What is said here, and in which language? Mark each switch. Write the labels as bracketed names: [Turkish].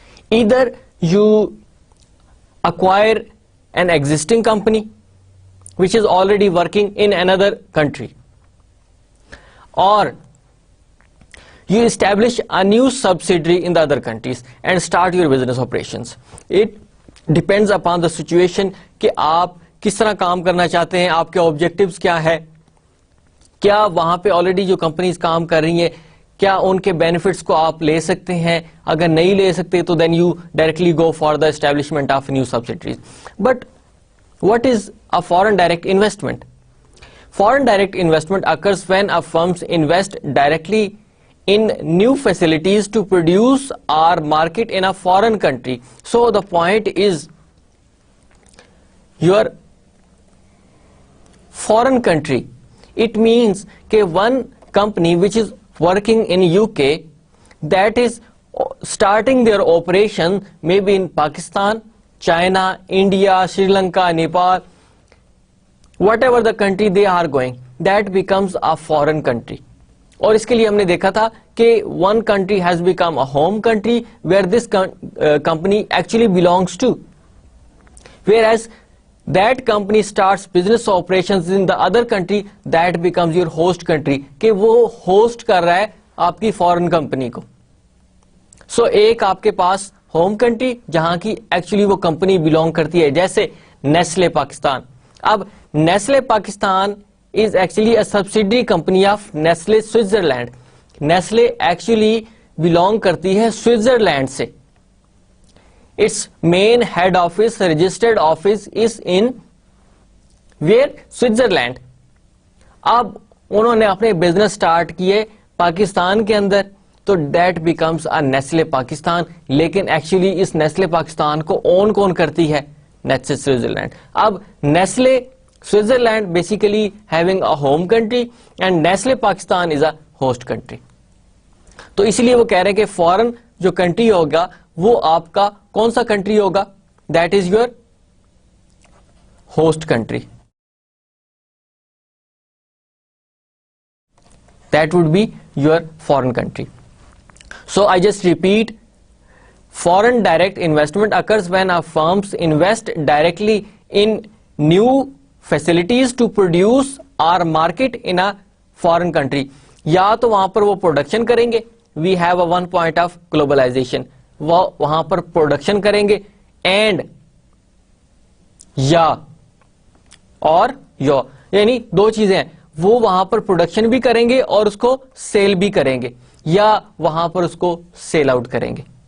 [English] Either you acquire an existing company which is already working in another country, or you establish a new subsidiary in the other countries and start your business operations. It depends upon the situation [Urdu] کہ آپ کس طرح کام کرنا چاہتے ہیں, آپ کے objectives کیا ہے, کیا وہاں پہ آلریڈی جو کمپنیز کام کر رہی ہیں کیا ان کے بینیفٹس کو آپ لے سکتے ہیں, اگر نہیں لے سکتے تو [English] Then you directly go for the establishment of new subsidiaries. But what is a foreign direct investment? Foreign direct investment occurs when a firms invest directly in new facilities to produce or market in a foreign country. So the point is, your foreign country, it means کہ one company which is working in UK that is starting their operation maybe in Pakistan, China, India, Sri Lanka, Nepal, whatever the country they are going, that becomes a foreign country. [Urdu] اور اس کے لیے ہم نے دیکھا تھا کہ [English] one country has become a home country where this company actually belongs to, whereas that company starts business operations in the other country, that becomes your host country, [Urdu] کہ وہ host کر رہا ہے آپ کی فورن کمپنی کو. سو ایک آپ کے پاس ہوم کنٹری جہاں کی ایکچولی وہ کمپنی بلونگ کرتی ہے, جیسے نیسلے پاکستان. [English] اب Nestle Pakistan is actually a subsidiary company of Nestle Switzerland. [Urdu] Nestle actually belong کرتی ہے سوئٹزرلینڈ سے. [English] Its main head office, registered office is in where? Switzerland. [Urdu] اب انہوں نے اپنے بزنس سٹارٹ کیے پاکستان کے اندر, تو [English] that becomes a Nestle [Urdu] Pakistan. لیکن ایکچولی اس نیسلے پاکستان کو اون کون کرتی ہے؟ Nestle Switzerland. [English] اب Nestle Switzerland basically having a home country and Nestle Pakistan is a host country. [Urdu] تو اسی لیے وہ کہہ رہے ہیں کہ فورن جو کنٹری ہوگا وہ آپ کا کون سا کنٹری ہوگا؟ [English] That is your host country. That would be your foreign country. So I just repeat Foreign direct investment occurs when our firms invest directly in new facilities to produce or market in a foreign country. [Urdu] یا تو وہاں پر وہ production کریں گے, [English] we have a one point of globalization, [Urdu] وہ وہاں پر production کریں گے, اینڈ یا اور یعنی دو چیزیں ہیں, وہ وہاں پر پروڈکشن بھی کریں گے اور اس کو سیل بھی کریں گے, یا وہاں پر اس کو سیل آؤٹ کریں گے.